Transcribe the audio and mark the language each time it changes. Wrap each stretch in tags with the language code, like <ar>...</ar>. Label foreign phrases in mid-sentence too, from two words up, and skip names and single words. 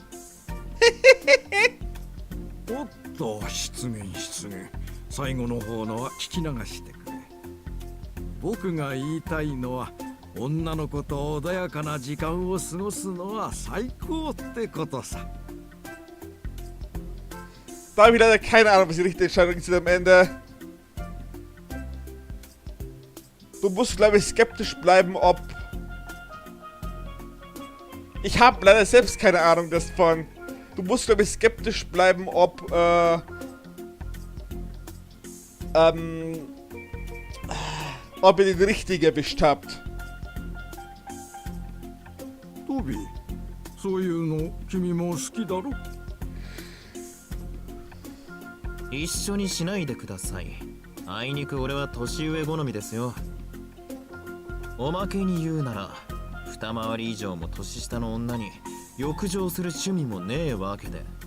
<ja>おっと、失言。最後の方のは聞き流してくれ。僕が言いたいのは女の子と穏やかな時間を過ごすのは最高ってことさ。</ja> <de>Da habe ich leider keine Ahnung, was die richtige Entscheidung ist am Ende. Du musst, glaube ich, skeptisch bleiben, ob... Ich habe leider selbst keine Ahnung davon. Du musst, glaube ich, skeptisch bleiben, ob ihr den richtigen erwischt habt.</de> <ja>トビー、そういうの君も好きだろ？一緒にしないでください。あいにく俺は年上好みですよ。おまけに言うなら二回り以上も年下の女に欲情する趣味もねえわけで。</ja>